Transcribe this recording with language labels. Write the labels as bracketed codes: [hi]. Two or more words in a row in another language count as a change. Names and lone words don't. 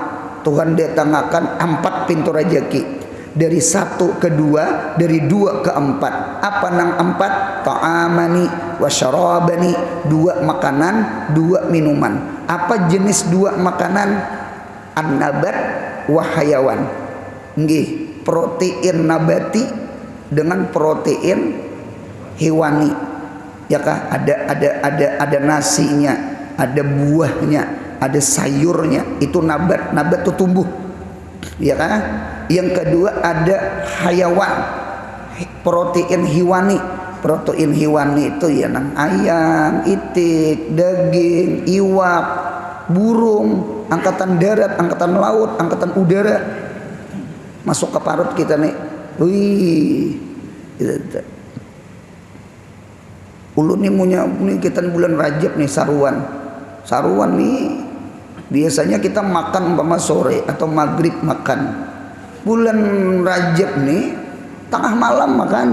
[bjn] Tuhan datangkan 4 pintu rezeki. Dari 1 ke 2, dari 2 ke 4. Apa nang 4? [ar] Ta'amani wa syarabani, [bjn] 2 makanan, 2 minuman. Apa jenis 2 makanan? [ar] An-nabat wa hayawan. [bjn] Nggih, protein nabati dengan protein hewani. Ya kah? Ada nasinya, ada buahnya, ada sayurnya. Itu nabat. Nabat itu tumbuh. Ya kah? Yang kedua ada hayawan, protein hewani. Protein hewani itu ya nang ayam, itik, daging, iwak, burung, angkatan darat, angkatan laut, angkatan udara. Masuk ke parut kita nih. Wih. Ulun nih punya kita bulan Rajab nih saruan. Saruan nih biasanya kita makan umpama sore atau maghrib makan. Bulan Rajab nih tengah malam makan.